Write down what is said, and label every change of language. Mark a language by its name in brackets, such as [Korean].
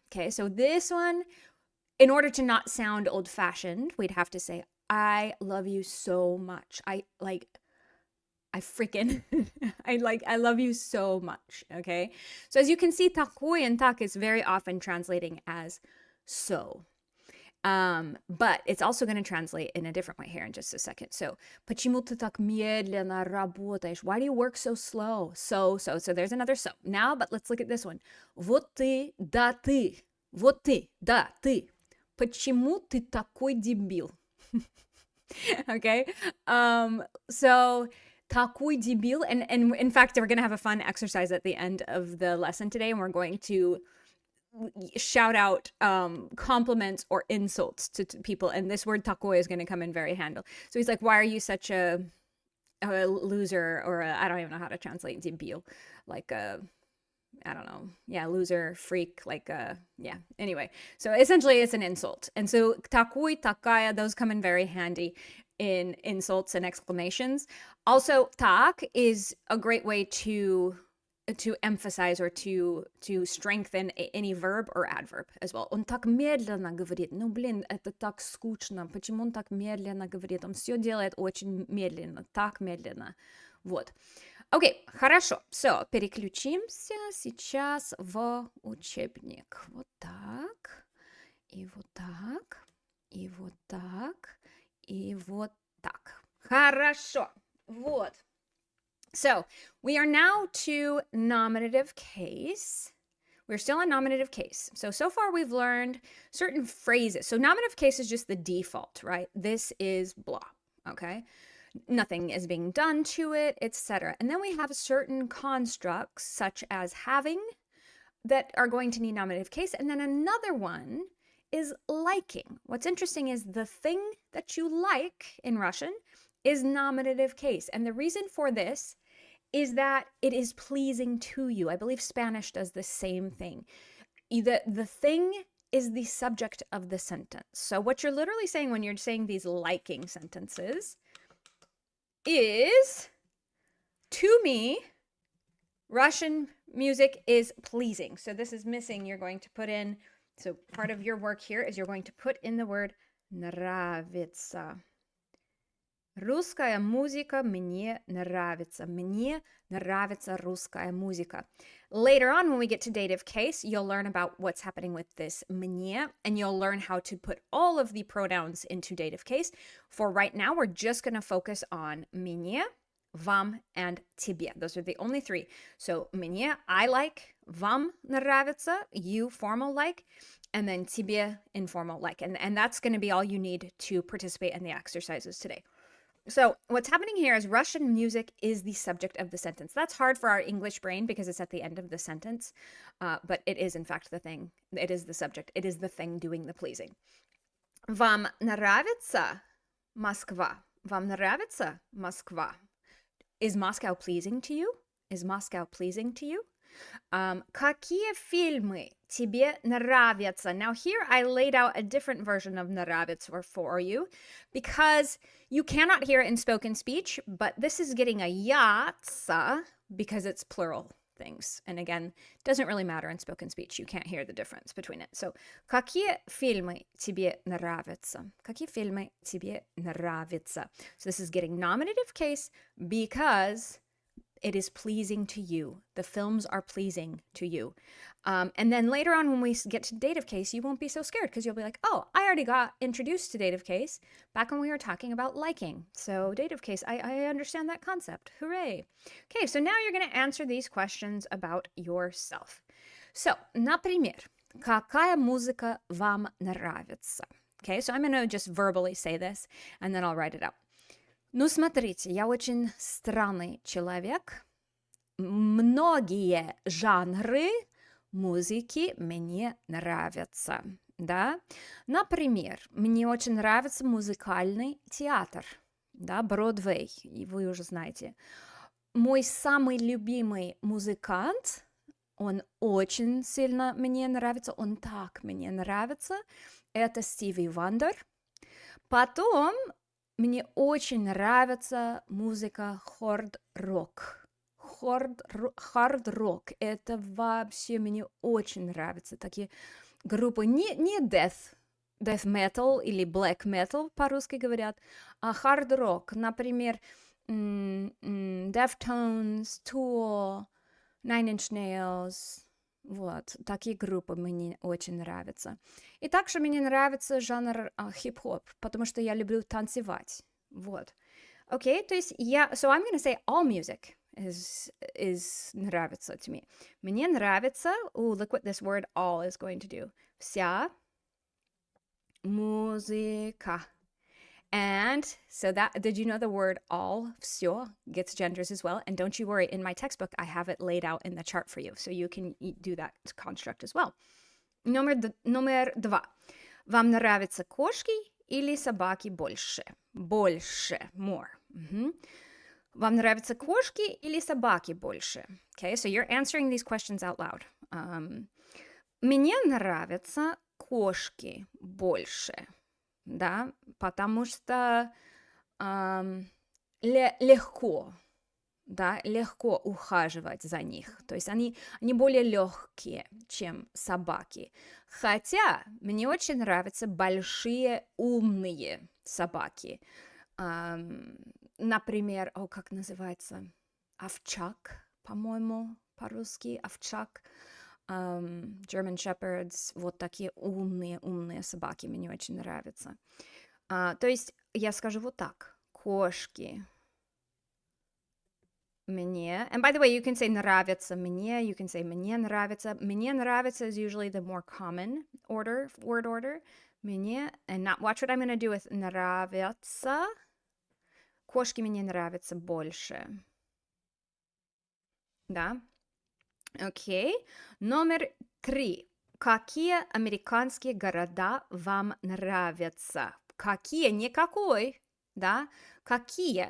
[English] Okay, so this one, in order to not sound old-fashioned, we'd have to say, I love you so much. I freaking, I love you so much. Okay, so as you can see, takoy and tak is very often translating as so. But it's also going to translate in a different way here in just a second. [Russian] So, почему ты так медленно работаешь? [English] Why do you work so slow? So there's another so. Now, but let's look at this one. [Russian] Вот ты, да ты. Вот ты, да ты. Почему ты такой дебил? Okay. [English] So [Russian] такой дебил, [English] and in fact, we're going to have a fun exercise at the end of the lesson today, and we're going to shout out compliments or insults to people, and this word takoy is going to come in very handy. So he's like, why are you such a loser, or I don't even know how to translate debil, like I don't know, yeah, loser, freak, like yeah, anyway, so essentially it's an insult. And so takoy, takaya, those come in very handy in insults and exclamations. Also, tak is a great way to emphasize or to strengthen any verb or adverb as well. [Russian] Он так медленно говорит. Ну, блин, это так скучно. Почему он так медленно говорит? Он все делает очень медленно, так медленно. Вот. Окей, хорошо. So, переключимся сейчас в учебник. Вот так, и вот так, и вот так, и вот так. Хорошо. Вот. [English] So we are now to nominative case. We're still in nominative case. So far we've learned certain phrases. So nominative case is just the default, right? This is blah, okay? Nothing is being done to it, etc. And then we have certain constructs such as having that are going to need nominative case. And then another one is liking. What's interesting is the thing that you like in Russian is nominative case. And the reason for this is that it is pleasing to you. I believe Spanish does the same thing. The thing is the subject of the sentence. So what you're literally saying when you're saying these liking sentences is, to me, Russian music is pleasing. So this is missing. You're going to put in, so part of your work here is you're going to put in the word нравится. [Russian] Русская музыка мне нравится. Мне нравится русская музыка. [English] Later on, when we get to dative case, you'll learn about what's happening with this мне, and you'll learn how to put all of the pronouns into dative case. For right now, we're just going to focus on мне, вам, and тебе. Those are the only three. So мне, I like, [Russian] вам нравится, [English] you formal like, and then тебе informal like. And that's going to be all you need to participate in the exercises today. So what's happening here is Russian music is the subject of the sentence. That's hard for our English brain because it's at the end of the sentence, but it is in fact the thing. It is the subject. It is the thing doing the pleasing. [Russian] Вам нравится Москва? Вам нравится Москва? [English] Is Moscow pleasing to you? Is Moscow pleasing to you? [Russian] Какие фильмы тебе нравятся? [English] Now here I laid out a different version of нравится for you because you cannot hear it in spoken speech, but this is getting a яца because it's plural things. And again, it doesn't really matter in spoken speech. You can't hear the difference between it. [Russian] So, какие фильмы тебе нравятся? Какие фильмы тебе нравятся? [English] So this is getting nominative case because it is pleasing to you. The films are pleasing to you. And then later on, when we get to dative case, you won't be so scared because you'll be like, oh, I already got introduced to dative case back when we were talking about liking. So dative case, I understand that concept. Hooray. Okay, so now you're going to answer these questions about yourself. [Russian] So, например, какая музыка вам нравится? [English] Okay, so I'm going to just verbally say this, and then I'll write it out. [Russian] Ну, смотрите, я очень странный человек. Многие жанры музыки мне нравятся, да? Например, мне очень нравится музыкальный театр, да, Бродвей, и вы уже знаете. Мой самый любимый музыкант, он очень сильно мне нравится, он так мне нравится, это Стиви Вандер. Потом мне очень нравится музыка хард-рок. Хард-рок. Это вообще мне очень нравится. Такие группы, не death metal или black metal по-русски говорят, а хард-рок. Например, Deftones, Tool, Nine Inch Nails. Вот, такие группы мне очень нравятся. И также мне нравится жанр хип-хоп, потому что я люблю танцевать. Вот. Окей, то есть [English] so I'm going to say all music is нравится to me. [Russian] Мне нравится, [English] look what this word all is going to do. [Russian] Вся музыка. [English] And so did you know the word all, все, gets genders as well? And don't you worry, in my textbook, I have it laid out in the chart for you. So you can do that construct as well. [Russian] Номер два. Вам нравятся кошки или собаки больше? Больше, more. Вам нравятся кошки или собаки больше? [English] Okay, so you're answering these questions out loud. [Russian] Мне нравятся кошки больше. Да, потому что легко, да, легко ухаживать за них. То есть они более легкие, чем собаки. Хотя мне очень нравятся большие умные собаки. Например, как называется? Овчак, по-моему, по-русски овчак. German Shepherds, вот такие умные собаки мне очень нравятся. То есть я скажу вот так. Кошки мне. [English] And by the way, you can say [Russian] нравится мне, [English] you can say [Russian] мне нравится. Мне нравится [English] is usually the more common word order. Мне, and not, watch what I'm going to do with нравятся. [Russian] Кошки мне нравятся больше. Да? Окей. Номер три. Какие американские города вам нравятся? Какие? Не какой. да? Какие?